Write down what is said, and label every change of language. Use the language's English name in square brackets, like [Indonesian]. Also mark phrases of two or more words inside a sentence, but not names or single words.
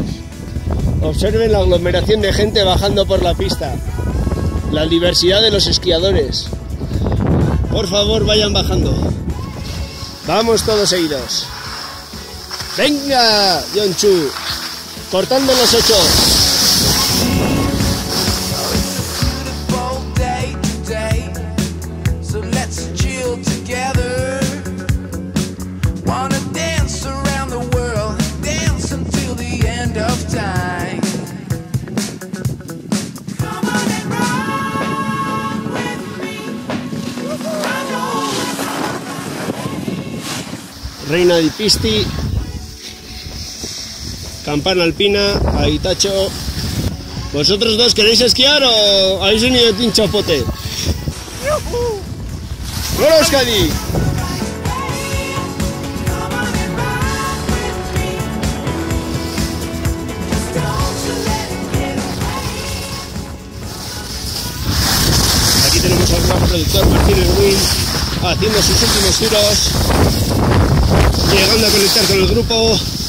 [Spanish] Observen la aglomeración de gente bajando por la pista, la diversidad de los esquiadores. Por favor, vayan bajando. Vamos todos seguidos. Venga, Yonchu. Cortando los 8. [English] Beautiful day today, so let's chill together. Wanna dance around the world, dance until the end of time. Come on and rock with me. I know. Reina di Pisti. [Spanish] Campana alpina, Aitacho. ¿Vosotros dos queréis esquiar o habéis venido de un chapote? ¡Hola, Euskadi! Aquí tenemos al gran productor Martínez Win haciendo sus últimos giros, llegando a conectar con el grupo.